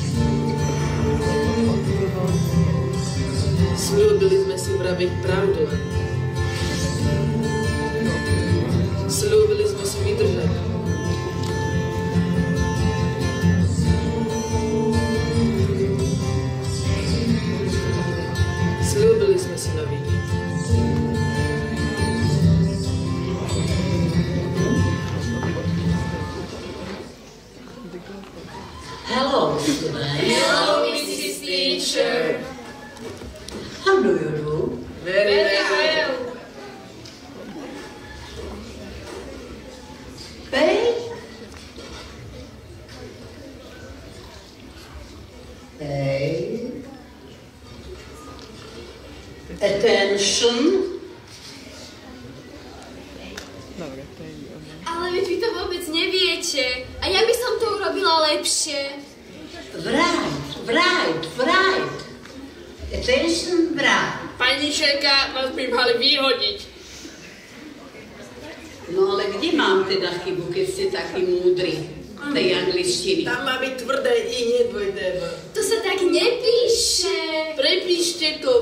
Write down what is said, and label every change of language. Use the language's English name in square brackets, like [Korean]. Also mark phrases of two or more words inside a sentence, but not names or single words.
[Slovak] Sľúbili sme si vraviť pravdu. Sľúbili sme si vydržať. Sľúbili sme si nový deň. [English] Hello, students. Hello, Mrs. Teacher. How do you do? Very well. Pay attention. [Slovak] Ale veď vy to vôbec neviete. A ja by som to urobila lepšie. [English] Right. Attention, right. [Slovak] Pani Šerka, vás by mali vyhodiť. No ale kde mám teda chybu, keď ste takí múdri z tej angličtiny? Tam má byť tvrdé I, nie dvojité V. To sa tak nepíše. Prepíšte to.